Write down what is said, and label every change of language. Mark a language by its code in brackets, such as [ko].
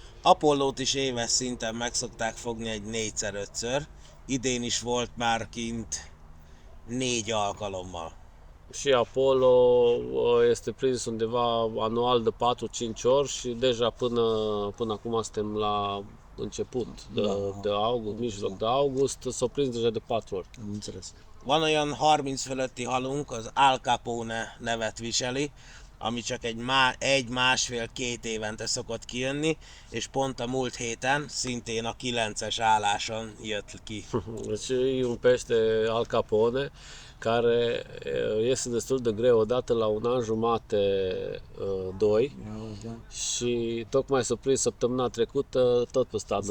[hu] Apollót is éves szinten meg szokták fogni egy 4-5-ször. Idén is volt már kint 4 alkalommal. [ro] Și Apollo este prins undeva anual de 4-5 ori și deja până acum suntem la început de august, mijloc de august, s-au prins deja de 4 ori. Am înțeles. [hu] Van olyan 30 fölötti halunk, az Al Capone nevet viseli, ami csak egy 1,5-2 évente szokott kijönni, és pont a múlt héten szintén a 9-es álláson jött ki. [ro] Deci e un pește Al Capone care iese destul de greu odată la un an jumate, 2, și tocmai s-a prins săptămâna trecută tot pe stadă